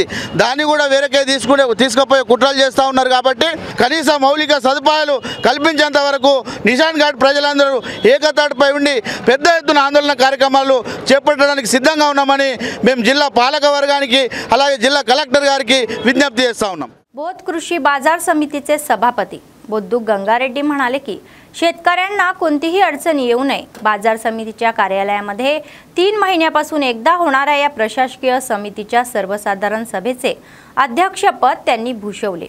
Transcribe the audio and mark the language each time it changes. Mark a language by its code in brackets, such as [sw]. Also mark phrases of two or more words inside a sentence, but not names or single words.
[te] దాన్ని కూడా వేరేకే తీసుకుపోయే కుట్రలు చేస్తూ ఉన్నారు। కాబట్టి కనీస మౌలిక సదుపాయాలు కల్పించేంత వరకు నిషాన్ ఘాట్ ప్రజలందరూ ఏకతాటిపై ఉండి పెద్ద ఎత్తున ఆందోళన కార్యక్రమాలు చేపట్టడానికి సిద్ధంగా ఉన్నామని మేము జిల్లా పాలక వర్గానికి అలాగే జిల్లా కలెక్టర్ గారికి విజ్ఞప్తి చేస్తా ఉన్నాం। [mr] बोध कृषी बाजार समितीचे सभापती बोद्दू गंगारेड्डी म्हणाले की शेतकऱ्यांना कोणतीही अडचण येऊ नये। बाजार समितीच्या कार्यालयामध्ये 3 महिन्यापासून एकदा होणाऱ्या या प्रशासकीय समितीच्या सर्वसाधारण सभेचे अध्यक्षपद त्यांनी भूषवले।